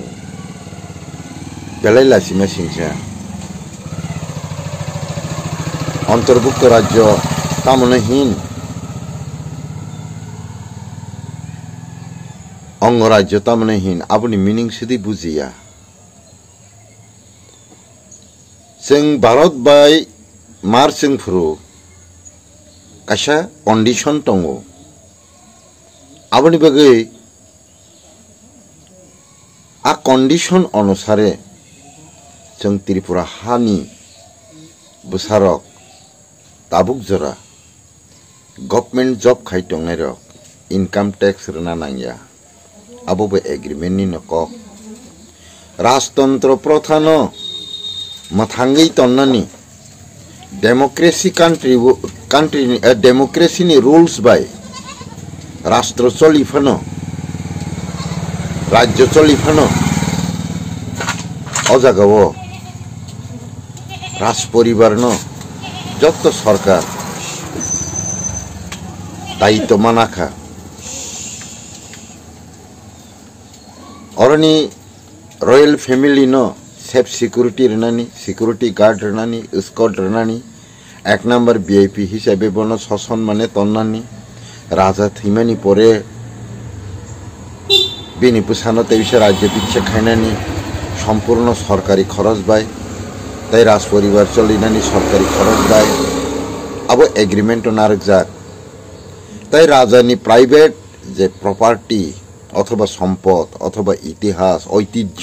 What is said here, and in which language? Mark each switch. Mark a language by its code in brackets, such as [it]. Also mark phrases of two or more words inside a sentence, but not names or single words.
[trp] बेलाय लासिमा सिंसा अंतर्भुक्त राज्य तामनहीन अंगराज्य तामनहीन आबुनि मिनिं सिदि बुजिया जों भारत बाय मार जोंफोरो कायसा कंडिशन दङ आबुनि बागै आ कंडिशन अनुसारे जों त्रिपुरा हानि बुसारक ताबुक जरा [en] government job [trp] खाइटंनाय रक [en] income tax [trp] रना नांगिया आबोबो एग्रीमेंट नि नक राजतंत्र प्रथा न मथांगै तन्नानि [en] democracy country democracy [trp] नि रूल्स बाय राष्ट्र चलिफानो राज्य चलिफानो अजागाव राज परिवार न जत सरकार दायित्व मानाखा अरनी [en] royal family [trp] न [en] safe security [trp] रनानी सिक्योरिटी गार्ड रनानी स्कॉट रनानी एक नंबर वीआईपी हिसाबै बन ससन माने तन्नानी राजा थैमानी परे बिनि पुसानो तैसे राज्य भिक्षा खायनानी सम्पूर्ण सरकारी खरच बाय ताई राज परिवार चलिनानी सरकारी खरच बाय अब एग्रीमेंट नारकजाक ताई राजानी प्राइवेट जे प्रपार्टी अथवा सम्पद अथवा इतिहास ऐतिह्य